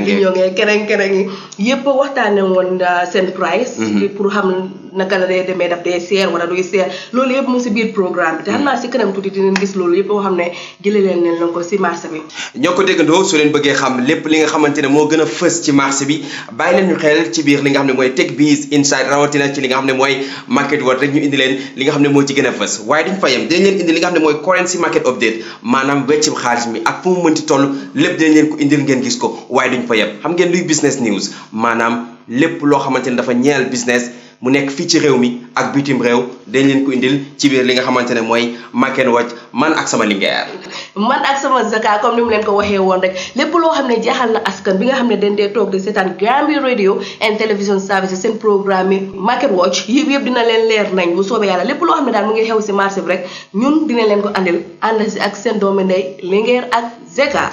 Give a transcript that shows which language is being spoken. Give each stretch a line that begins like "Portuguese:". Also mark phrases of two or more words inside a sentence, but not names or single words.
Wolof: yi yëpp waxtaane woon seen price pour xam naka la dee demee daf dee seer wala duy seer loolu yëpp mu si biir programme bi te xam naa si kanam tuuti dinañ gis loolu yëpp boo xam ne jëlee leen ko si marché bi ñoo ko déggandoo soo leen bëggee xam lépp li nga xamante ne moo gën a fës ci marché bi bàyyi leen ñu xel ci biir li nga xam ne mooy TechBiz Insight rawatina ci li nga xam ne mooy Market Watch rek ñu indi leen li nga xam ne moo ci gën a fës waaye duñ fa yem dinañ leen indi li nga xam ne mooy
English: currency market update
Wolof: maanaam weccib xaalis mi ak fu mu mënti toll lépp dinañ leen ko indil ngeen gis ko waaye duñ fa yem xam ngeen luy
English: business news
Wolof: maanaam lépp loo xamante ne dafa ñeel business mu nekk fii ci réew mi ak bitim réew dañ leen ko indil ci biir li nga xamante ne mooy Market Watch man ak sama lingeer man ak sama Zeka comme ni mu leen ko waxee woon rek lépp loo xam ne jaaxal na askan bi nga xam ne dañ dee toog di seetaan Gambia radio and television services seen programme yi Market Watch yëpp dina leen leer nañ bu soobee yàlla lépp loo xam ne daal mu ngi xew si marché bi rek ñun dina leen ko andil ànd si ak seen doomi ndey lingeer ak Zeka